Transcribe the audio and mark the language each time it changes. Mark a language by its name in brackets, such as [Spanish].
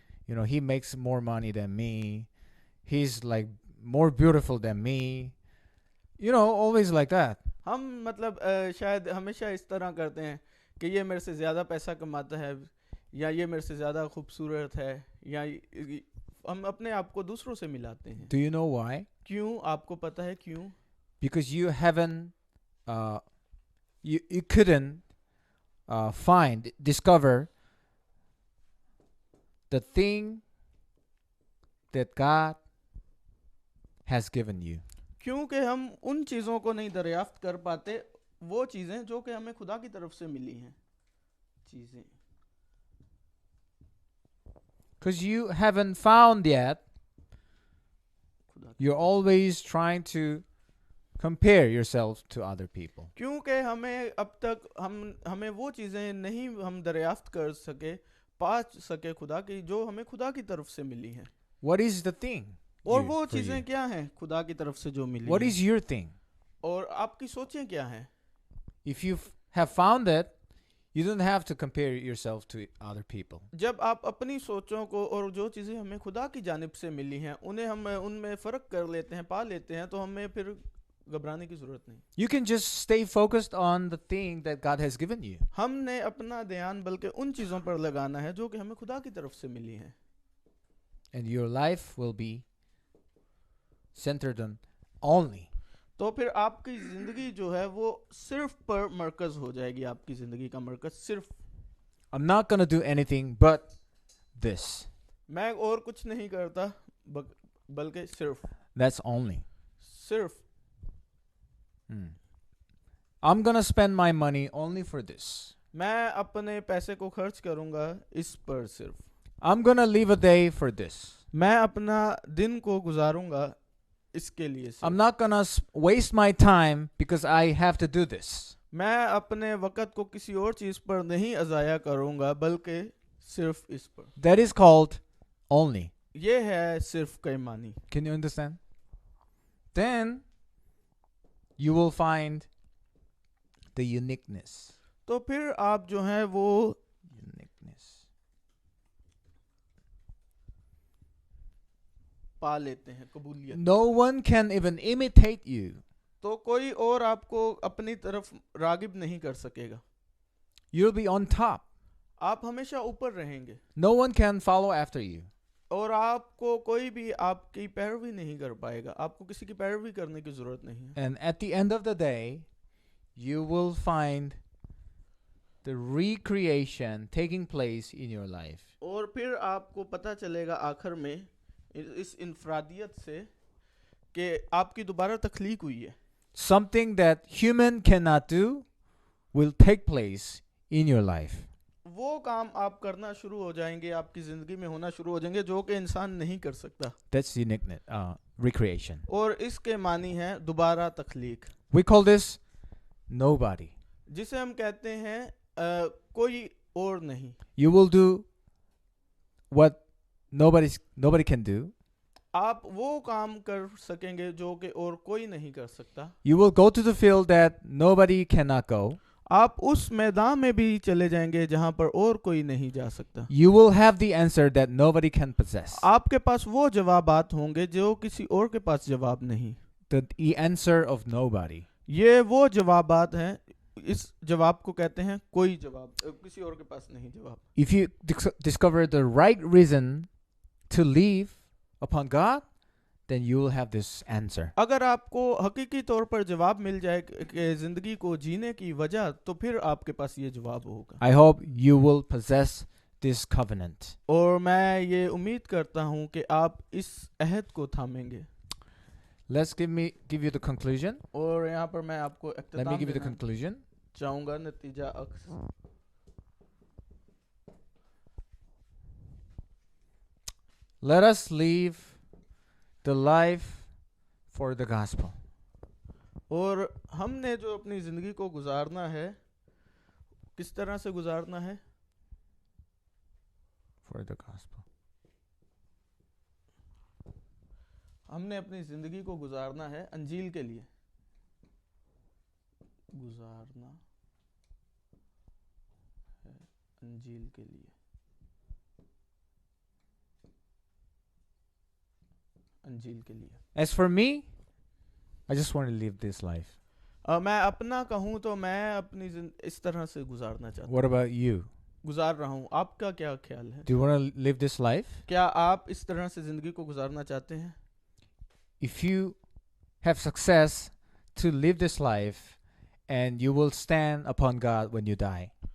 [English] You know, he makes more money than me. He's like more beautiful than me. You know, always like that. [Hindi] हम मतलब शायद हमेशा इस तरह करते हैं कि ये मेरे से ज़्यादा पैसा कमाता है या ये मेरे से ज़्यादा खूबसूरत है, या हम अपने आप को दूसरों से मिलाते हैं. [English] Do you know why? [Hindi] क्यों? आपको पता है क्यों? [English] Because you haven't, you couldn't discover the thing that God has given you. [Hindi] क्योंकि हम उन चीज़ों को नहीं दरियाफ्त कर पाते, वो चीज़ें जो कि हमें खुदा की तरफ से मिली हैं. चीज़ें [English] Because you haven't found yet, [Hindi] खुदा. [English] you're always trying to compare yourself to other people. [Hindi] क्योंकि हमें अब तक हमें वो चीज़ें नहीं हम दरियाफ्त कर सके, पा सके खुदा की, जो हमें खुदा की तरफ से मिली हैं. [English] What is the thing? [Hindi] और [English] you- [Hindi] वो [English] for [Hindi] चीज़ें [English] you? [Hindi] क्या हैं खुदा की तरफ से जो मिली [English] What [Hindi] हैं? [English] is your thing? [Hindi] और आपकी सोचें क्या हैं? [English] If you have found it, you don't have to compare yourself to other people. [Hindi] जब आप अपनी सोचों को और जो चीज़ें हमें खुदा की जानिब से मिली हैं उन्हें हम उनमें फ़र्क कर लेते हैं, पा लेते हैं, तो हमें फिर घबराने की ज़रूरत नहीं. [English] You can just stay focused on the thing that God has given you. [Hindi] हमने अपना ध्यान बल्कि उन चीज़ों पर लगाना है जो कि हमें खुदा की तरफ से मिली हैं. [English] And your life will be centered on only. [Hindi] तो फिर आपकी ज़िंदगी जो है वो सिर्फ पर मरकज़ हो जाएगी. आपकी ज़िंदगी का मरकज़ सिर्फ, [English] I'm not going to do anything but this. [Hindi] मैं और कुछ नहीं करता बल्कि [English] That's only. [Hindi] सिर्फ [English] I'm going to spend my money only for this. [Hindi] मैं अपने पैसे को खर्च करूंगा इस पर सिर्फ. [English] I'm going to live a day for this. [Hindi] मैं अपना दिन को गुजारूंगा इसके लिए सिर्फ. [English] I'm not going to waste my time because I have to do this. [Hindi] मैं अपने वक़्त को किसी और चीज़ पर नहीं अज़ाया करूंगा बल्कि सिर्फ इस पर. [English] That is called only. [Hindi] ये है सिर्फ कैमानी. [English] Can you understand? Then you will find the uniqueness. [Hindi] तो फिर आप जो हैं वो [English] Uniqueness. [Hindi] पा लेते हैं कबूलियत. [English] No one can even imitate you. [Hindi] तो कोई और आपको अपनी तरफ रागिब नहीं कर सकेगा. [English] You'll be on top. [Hindi] आप हमेशा ऊपर रहेंगे [English] No one can follow after you. [Hindi] और आपको कोई भी आपकी पैरवी नहीं कर पाएगा. आपको किसी की पैरवी करने की ज़रूरत नहीं है. [English] And at the end of the day, you will find the recreation taking place in your life. [Hindi] और फिर आपको पता चलेगा आखिर में इस इनफरादियत से कि आपकी दोबारा तख्लीक हुई है. [English] Something that human cannot do will take place in your life. [Hindi] वो काम आप करना शुरू हो जाएंगे, आपकी ज़िंदगी में होना शुरू हो जाएंगे जो कि इंसान नहीं कर सकता. [English] That's uniqueness, recreation. [Hindi] और इसके मानी है दोबारा तख्लीक, [English] We call this nobody. [Hindi] जिसे हम कहते हैं कोई और नहीं. [English] You will do what nobody can do. [Hindi] आप वो काम कर सकेंगे जो कि और कोई नहीं कर सकता. [English] You will go to the field that nobody cannot go. [Hindi] आप उस मैदान में भी चले जाएंगे जहां पर और कोई नहीं जा सकता. [English] You will have the answer that nobody can possess. [Hindi] आपके पास वो जवाबात होंगे जो किसी और के पास जवाब नहीं. [English] The answer of nobody. [Hindi] ये वो जवाबात हैं, इस जवाब को कहते हैं कोई जवाब, किसी और के पास नहीं जवाब. [English] If you discover the right reason to live upon God, then you will have this answer. [Hindi] अगर आपको हकीकी तौर पर जवाब मिल जाए कि जिंदगी को जीने की वजह, तो फिर आपके पास ये जवाब होगा. [English] I hope you will possess this covenant. [Hindi] और मैं ये उम्मीद करता हूँ कि आप इस अहद को थामेंगे. [English] Let's give you the conclusion. [Hindi] और यहाँ पर मैं आपको [English] Let me [Hindi] इख्तिताम [English] give you the [Hindi] देना [English] conclusion. [Hindi] चाहूँगा, नतीजा अक्स. [English] Let us live the life for the gospel. [Hindi] और हमने जो अपनी ज़िंदगी को गुजारना है, किस तरह से गुजारना है? [English] For the gospel. [Hindi] हमने अपनी ज़िंदगी को गुजारना है अंजील के लिए. गुजारना है अंजील के लिए. अंजील के लिए. [English] As for me, I just want to live this life. [Hindi] मैं अपना कहूँ तो मैं अपनी इस तरह से गुजारना चाहता हूँ. [English] What about you? [Hindi] गुजार रहा हूँ. आपका क्या ख्याल है? [English] Do you want to live this life? [Hindi] क्या आप इस तरह से ज़िंदगी को गुजारना चाहते हैं? [English] If you have success to live this life, and you will stand upon God when you die.